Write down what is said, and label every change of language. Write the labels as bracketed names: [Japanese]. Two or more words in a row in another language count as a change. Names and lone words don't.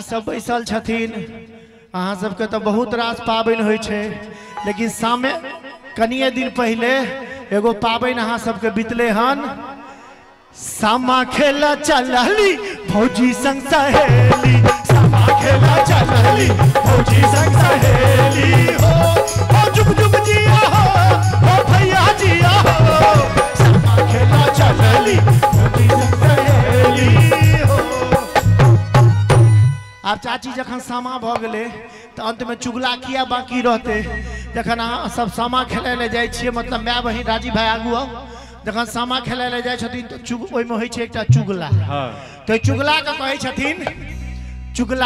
[Maithili] सब बैसल छथिन अहाँ सबके तो बहुत रास पाबन होइ छै लेकिन सामे कनिए दिन पहले एगो पाबन अहाँ सबके बीतले हन। सामा खेला चलली भौजी संग सहेली सामा खेला चलली भौजी संग सहेली हो जुग जुग जिया हो भैया जिया हो सामा खेला चलली भौजी संग सहेली। अब चाची जखन सामा भ गेले तो अंत में चुगला किया बाकी रहते जखन अहाँ सब सामा खेले ले जाय छियै मतलब माय बहिन राजी भाई आगू आओ जखन सामा खेले ले जाय छथिन तो ओइ में होइ छै एकटा चुगला तो चुगला के कहै छथिन चुगला